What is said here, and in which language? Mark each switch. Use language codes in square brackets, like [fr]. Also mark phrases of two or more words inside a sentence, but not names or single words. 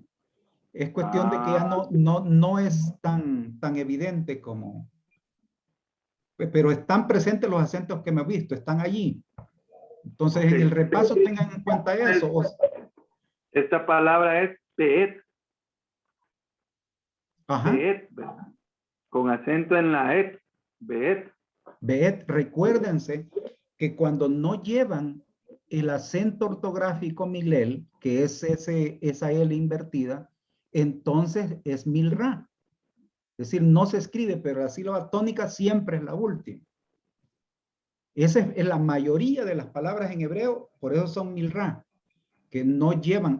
[es] Es cuestión de que ya no es tan evidente como, pero están presentes los acentos que me he visto, están allí. Entonces, en el repaso tengan en cuenta eso. Esta palabra es beet. Ajá. Beet, ¿verdad? Con acento en la et. Beet. Beet, recuérdense que cuando no llevan el acento ortográfico milel, que es esa L invertida, entonces es milra. Es decir, no se escribe, pero la sílaba tónica siempre es la última. Esa es la mayoría de las palabras en hebreo, por eso son milra, que no llevan.